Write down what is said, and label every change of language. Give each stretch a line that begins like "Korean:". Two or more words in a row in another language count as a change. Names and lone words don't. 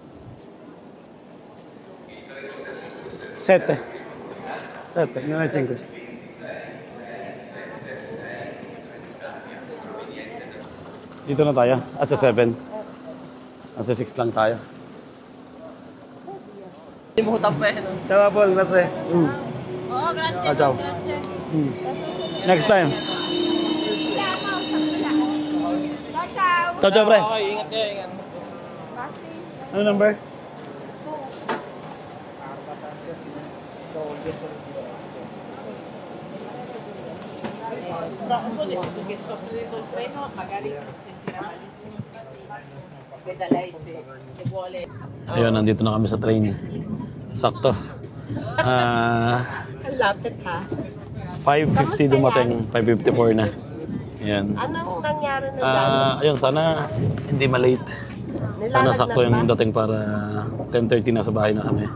Filipino: 7. 7, nga 5. Dito na tayo, sa 7. Nasa 6 lang tayo. Hindi mo hutang pa eh. No?
Italian: Ciao, Paul. Grazie.
Filipino: Oo, grazie.
Italian: Ah, ciao. Grazie.
English: Next time.
Italian: Ciao. Ciao, ciao,
Filipino: pre. Okay, ingat kayo, ingat. Ano number?
Italian: Su questo col treno magari si sentirà malissimo. Veda lei se vuole.
Filipino: Ayun, nandito na kami sa train. Sakto. Ang lapit ha. 5:50 dumating. 5:54 na. Ayan. Anong nangyari na Ayun, sana hindi malate. Sana sakto yung dating para 10:30 na sa bahay na kami.